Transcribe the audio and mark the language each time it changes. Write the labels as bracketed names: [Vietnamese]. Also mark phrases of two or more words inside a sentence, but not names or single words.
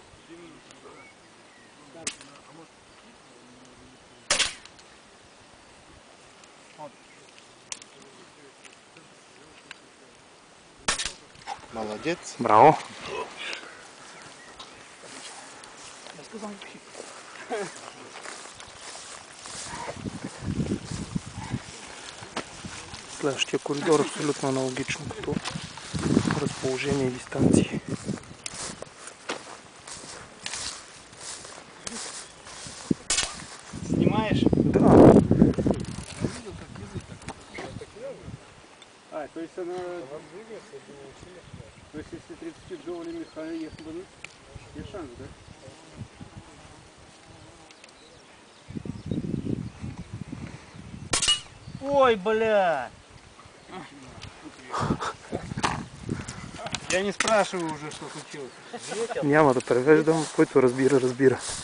[Russian] Молодец. [Bulgarian] Браво! Следващия коридор е абсолютно аналогично като разположение и дистанции. [Russian] Снимаешь? Да. То есть она... То есть если 30 джоулей механизм ехать, есть шанс, да? Ой, бля! Я не спрашиваю уже, что случилось. [Bulgarian] Няма да превеждам, който разбира, разбира.